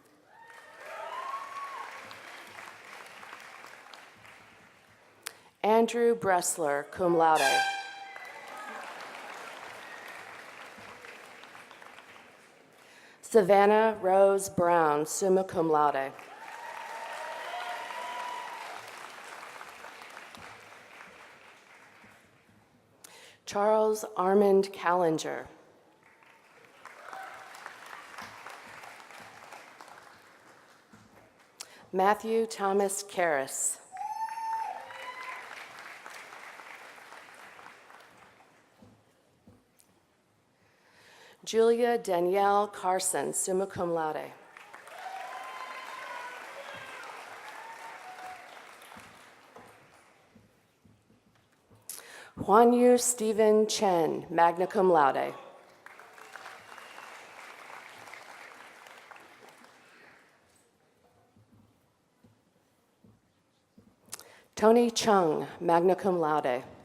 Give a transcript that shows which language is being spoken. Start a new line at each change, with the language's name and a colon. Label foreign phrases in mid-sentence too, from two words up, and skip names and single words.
English: Andrew Bressler,
Latin: cum laude.
English: Savannah Rose Brown,
Latin: summa cum laude.
English: Charles Armand Callinger. Matthew Thomas Karras. Julia Danielle Carson,
Latin: summa cum laude.
English: Huanyu Stephen Chen,
Latin: magna cum laude.
English: Tony Chung,
Latin: magna cum laude.